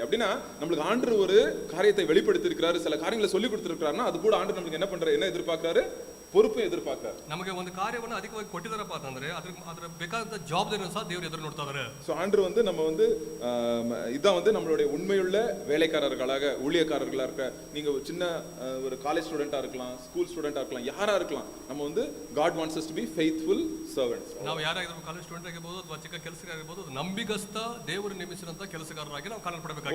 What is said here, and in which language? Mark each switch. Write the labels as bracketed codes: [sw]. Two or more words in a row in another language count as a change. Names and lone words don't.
[ta] அப்படின்னா நம்மளுக்கு ஆண்டவர் ஒரு காரியத்தை வெளிப்படுத்தி இருக்கிறாரு, சில காரியங்களை சொல்லி கொடுத்திருக்காருன்னா அது கூட ஆண்டவர் நமக்கு என்ன எதிர்பார்க்கிறாரு, பொறுப்பை எதிர்பார்க்கிறார். [kn] ನಮಗೆ ಒಂದು ಕಾರ್ಯವನ್ನು ಅಧಿಕವಾಗಿ ಕೊಟ್ಟಿದಾರಪ್ಪ ಅಂತಂದ್ರೆ ಅದರ ಬೇಕಾದಂತ ಜವಾಬ್ದಾರಿಯನ್ನು ಸಹ ದೇವರು ಎದುರು ನೋಡ್ತಾ ಇದ್ದಾರೆ. [ta] சோ ஆண்டவர் வந்து நம்ம வந்து இதான் வந்து நம்மளுடைய உண்மையுள்ள வேலைக்காரர்களாக ஊழியக்காரர்களா இருக்க, நீங்க சின்ன ஒரு [en] college student [ta] இருக்கலாம், [en] school student [ta] இருக்கலாம், யாரா இருக்கலாம், நம்ம வந்து [en] God wants us to be faithful servants. [kn] ನಾವು ಯಾರಾಗಿದ್ರು [en] college student [kn] ಆಗಿರ್ಬೋದು ಅಥವಾ ಚಿಕ್ಕ ಕೆಲಸಗಾರ ಆಗಿರ್ಬೋದು ನಂಬಿಗಸ್ತ ದೇವರು ನೇಮಿಸಿದಂತ ಕೆಲಸಗಾರರಾಗಿ ನಾವು ಕಾಣಲ್ಪಡಬೇಕಾಗಿದೆ.